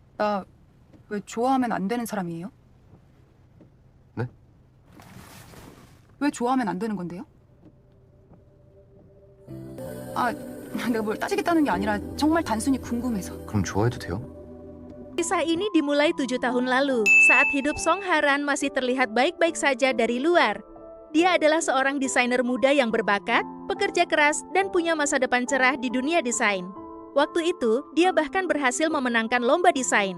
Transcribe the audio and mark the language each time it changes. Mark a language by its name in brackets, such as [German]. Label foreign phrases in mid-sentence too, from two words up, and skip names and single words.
[Korean] 나 왜 좋아하면 안 되는 사람이에요? 네? 왜 좋아하면 안 되는 건데요? 아, 내가 뭘 따지겠다는 게 아니라 정말 단순히 궁금해서. 그럼 좋아해도 돼요? [Indonesian] Kisah ini dimulai 7 tahun lalu, saat hidup Song Haran masih terlihat baik-baik saja dari luar. Dia adalah seorang desainer muda yang berbakat, pekerja keras, dan punya masa depan cerah di dunia desain. Waktu itu, dia bahkan berhasil memenangkan lomba desain.